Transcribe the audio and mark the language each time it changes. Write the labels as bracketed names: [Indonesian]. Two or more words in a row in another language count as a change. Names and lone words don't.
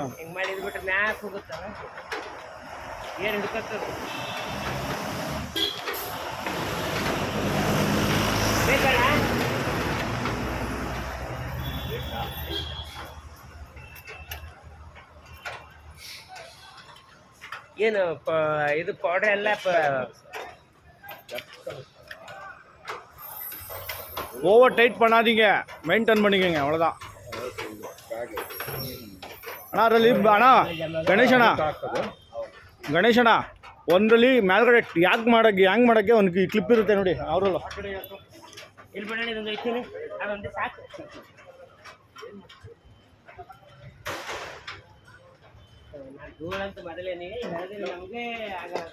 [Kannada] ಹಿಂಗೆ ಮಾಡಿದ್ ಬಿಟ್ರೆ ಮ್ಯಾಕ್ ಹೋಗುತ್ತಲ್ಲ, ಏನು ಹಿಡ್ಕೊತದ ಬೇಕಣ್ಣ. ಏನು ಇದು ಪೌಡರ್ ಎಲ್ಲ [English] over tight [Tamil] பண்ணாதீங்க, மெயின்டைன் பண்ணிக்கோங்க, அவ்வளோதான். [Kannada] ಅಣ್ಣ ಅದರಲ್ಲಿ ಅಣ್ಣ ಗಣೇಶಣ್ಣ ಒಂದರಲ್ಲಿ ಮೇಲ್ಗಡೆ ಹ್ಯಾಂಗ್ ಮಾಡೋಕ್ಕೆ ಒಂದು ಕ್ಲಿಪ್ ಇರುತ್ತೆ ನೋಡಿ ಅವರಲ್ಲ. ಇಲ್ಲಿ ಬಿಡೋಣ, ಇದೊಂದು ಐತೀನಿ, ಅದೊಂದು ಸಾಕು. ನಾನು ದೂರ ಅಂತ ಮೊದಲೇ ಹೇಳಿದ್ರೆ ನಮಗೆ ಆಗ